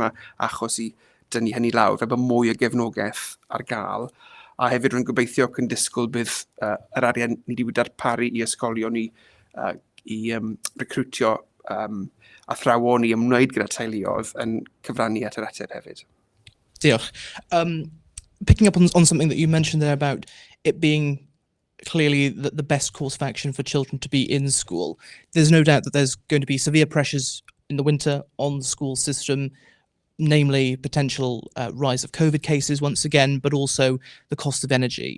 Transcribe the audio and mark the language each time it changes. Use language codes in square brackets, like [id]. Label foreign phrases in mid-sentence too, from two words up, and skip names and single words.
[cy] Mae achos i dynnu hynny lawr, fe bod mwy o gefnogaeth ar gael. A hefyd rwy'n gobeithio ac yn disgwyl bydd yr arian ni wedi darparu i ysgolion i recrwtio athrawon i ymwneud gyda teuluoedd yn cyfrannu at yr ateb hefyd. Diolch. [en] Picking up on something that you mentioned there about it being clearly the best course of action for children to be in school. There's no doubt that there's going to be severe pressures in the winter on the school system, namely potential rise of COVID cases once again, but also the cost of energy.